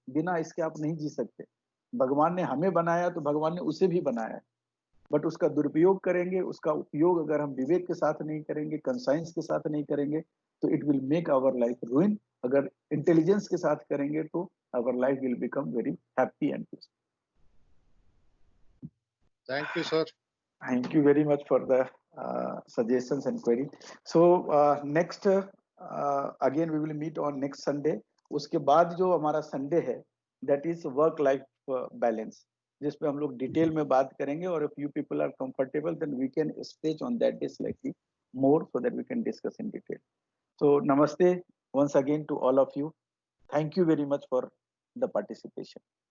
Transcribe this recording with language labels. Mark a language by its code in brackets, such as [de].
[hi] बिना इसके आप नहीं जी सकते। भगवान ने हमें बनाया तो भगवान ने उसे भी बनाया, बट उसका दुरुपयोग करेंगे, उसका उपयोग अगर हम विवेक के साथ नहीं करेंगे, कंसाइंस के साथ नहीं करेंगे, तो [en] It will make our life ruin. [hi] अगर इंटेलिजेंस के साथ करेंगे तो [en] Our life will become very happy and peaceful. Thank you sir. Thank you very much for the suggestions and query. So next again we will meet on next Sunday. [hi] उसके बाद जो हमारा Sunday है [en] that is work life balance, [hi] जिसपे हम लोग detail में बात करेंगे, [en] और if you people are comfortable then we can stage on that day slightly more so that we can discuss in detail. So namaste once again to all of you. Thank you very much for the participation.